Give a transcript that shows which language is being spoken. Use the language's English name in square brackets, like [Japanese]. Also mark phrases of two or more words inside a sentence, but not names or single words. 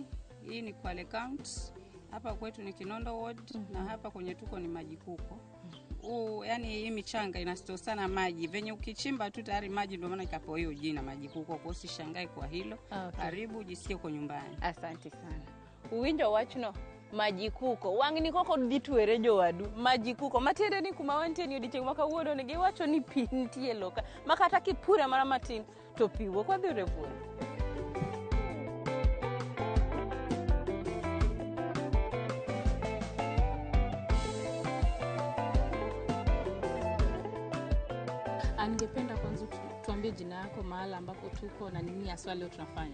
[Swahili] Hii ni Kwale County. Hapa kwetu ni Kinondo Ward na hapa kwenye tuko ni Majikuko. Yani hii michanga inastore sana maji. Venye ukichimba tu tayari maji, ndio maana ikapo hiyo jina Majikuko. Kwa usishangae kwa hilo. Okay. Karibu jisikie uko nyumbani. Asante sana. [Luo (Kenya and Tanzania)] Uwinjo wachno Majikuko wang'ni koko ditwere jowadu Majikuko matiende ni kuma wantie ni odiochieng' ma kawuono ne giwacho ni pi nitie loka makata kipure mara matin to pi wuok wadhi revuo. [Swahili] Angependa kwanza tuambie jina yako, mahali ambapo tuko na nini hasa leo tunafanya.